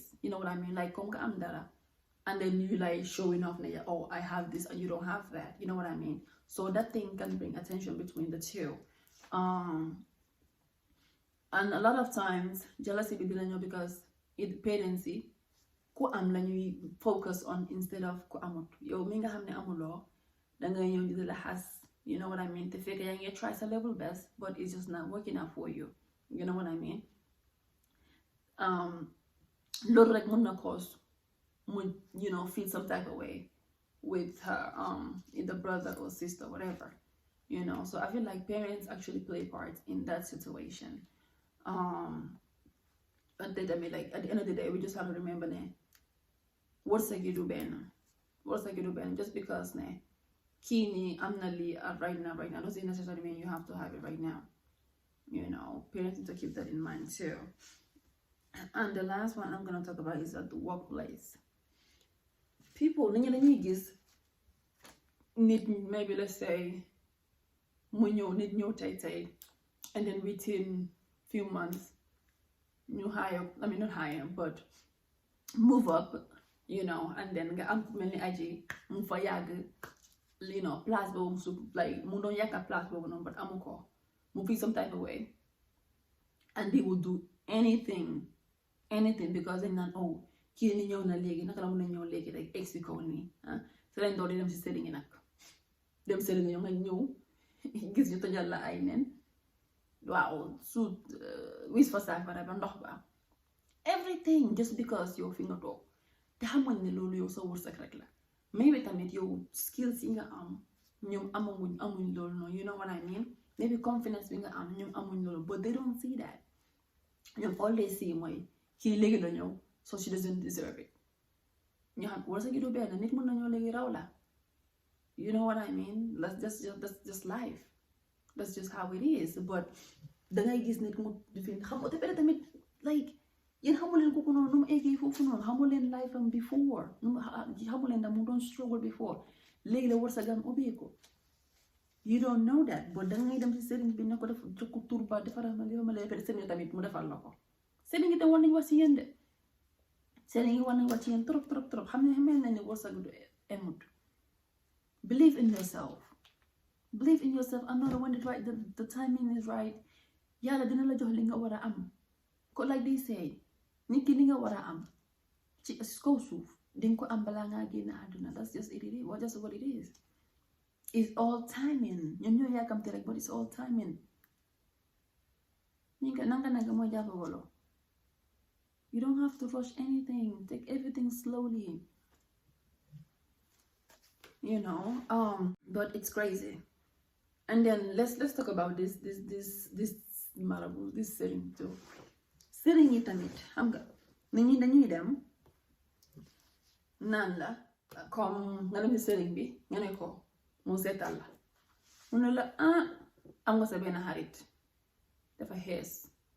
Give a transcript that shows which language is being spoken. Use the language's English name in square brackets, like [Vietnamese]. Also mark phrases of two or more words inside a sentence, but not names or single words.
[English] You know what I mean? Like and then you like showing off, oh, I have this and you don't have that. You know what I mean? So that thing can bring attention between the two. And a lot of times jealousy be because it dependency [Wolof] ku am la ñuy [English] focus on instead of [Wolof] ku amut. Yow mi nga xamne amuloo danga ñëw di la xas, [English] you know what I mean, [Wolof] te fekk yaa ngi [English] try sa level best but it's just not working out for you, you know what I mean. [Wolof] Loolu rek mën na cause mu, [English] you know, feel some type of way with her either brother or sister, whatever, you know. So I feel like parents actually play part in that situation. But then, I mean, like at the end of the day, we just have to remember [Wolof] ne wërsëg yi du benn [English] just because [Wolof] ne kii nii am na lii [English] right now doesn't necessarily mean you have to have it right now, you know. Parents need to keep that in mind too. And the last one I'm gonna talk about is at the workplace. [Wolof] People dañuy gis nit, [English] maybe let's say [Wolof] mu ñëw nit ñëw tey [English] and then within few months ñu hire, I mean not hire but move up, you know, and then [Wolof] nga am mel ni aji mu fa yàgg, [English] you know, [Wolof] place boobu su like mu doon yàgg place boobu noonu but amu ko, mu feel some [English] type of way and they will do anything because [Wolof] dañ naan oh kii ni ñëw na léegi naka la mën a ñëw léegi rek ex bi kaw nii te lañ doon di dem si sëriñ yi nag dem sëriñ yi nga ñëw gis ñu tojal la ay nen waaw su wis fa saafara ba ndox ba [English] everything just because [Wolof] yow fi nga toog te xamuñ ne loolu yow sa wërsëg rek la. Maybe tamit yow skills yi nga am ñoom amuñ loolu noonu, [English] you know what I mean. [Wolof] Maybe confidence bi nga am ñoom amuñ loolu, [English] but they don't see that. ñoom all they see [Wolof] mooy kii léegi la ñëw [English] so she doesn't deserve it. [Wolof] ñu xam wërsëg yi du benn, nit mën na ñëw léegi raw la, [English] you know what I mean. That's just life, that's just how it is. [Wolof] But dangay gis nit mu defin xam nga te pare tamit like yéen xamuleen kooku noonu nu mu eggee foofu noonu, xamuleen life am before, xamuleen da mu doon [English] struggle before, [Wolof] léegi la wërsëgam ubbeeku. [English] You don't know that, but [Wolof] dangay dem si sëriñ bi ne ko def jokku turba defaral ma li ma lay pare sëriñ tamit mu defal la ko. Sëriñ yi te war nañ wax ci yéen de, sëriñ yi war nañ wax ci yéen trop xam ne ni wërsëg du emut. [English] Believe in yourself, and know when the timing is right. [Wolof] Yàlla dina la jox li nga war a am ko, [English] like they say [Wolof] nit ki li nga war a am ci kaw suuf dinga ko am balaa ngaa génn àdduna. [English] That's just it is, what it is. It's all timing. [Wolof] ñoom ñoo yàkkamte rek, [English] but it's all timing. [Wolof] nanga mooy jàpp wolo. [English] You don't have to rush anything. Take everything slowly, you know. But it's crazy. And then let's talk about this marabu, this sëriñ too. [Wolof] Sëriñ yi tamit xam nga nit ñi dañuy dem naan la comme nga dem ci sëriñ bi nga ne ko mu seetal la, mu ne la am nga sa benn xarit dafa xees